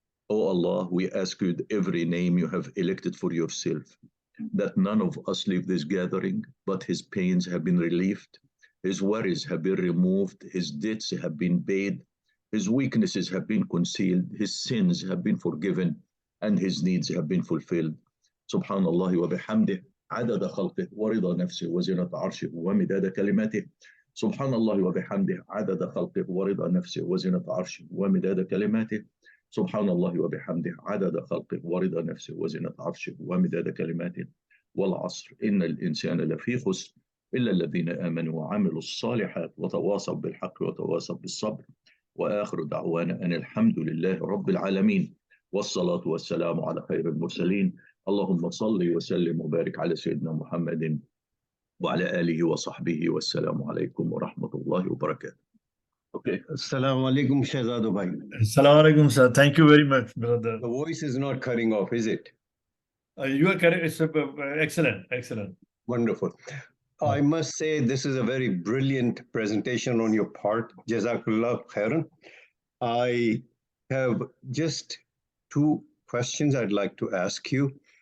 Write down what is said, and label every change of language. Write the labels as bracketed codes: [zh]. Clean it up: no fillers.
[en] Oh Allah, we ask you every name you have elected for yourself, that none of us leave this gathering, but his pains have been relieved, his worries have been removed, his debts have been paid, his weaknesses have been concealed, his sins have been forgiven, and his needs have been fulfilled. [ar] Subhanallah wa bihamdih, عدد خلقه ورضا نفسه وزنة عرشه ومداد كلماته. Subhanallah wa bihamdih, عدد خلقه ورضا نفسه وزنة عرشه ومداد كلماته. Subhanallah wa bihamdih, عدد خلقه ورضا نفسه وزنة عرشه ومداد كلماته. والعصر إن الإنسان لفي خسر إلا الذين آمنوا وعملوا الصالحات وتواصوا بالحق وتواصوا بالصبر. وآخر دعوانا أن الحمد لله رب العالمين والصلاة والسلام على خير المرسلين. اللهم صل وسلم وبارك على سيدنا محمد وعلى آله وصحبه والسلام عليكم ورحمة الله وبركاته. [en] Okay. Assalamu alaikum, Shahzado bhai. Assalamu alaikum, sir. Thank you very much, brother. The voice is not cutting off, is it? You are correct. It's excellent, excellent. Wonderful. I must say this is a very brilliant presentation on your part. Jazakallah khairan. I have just two questions I'd like to ask you.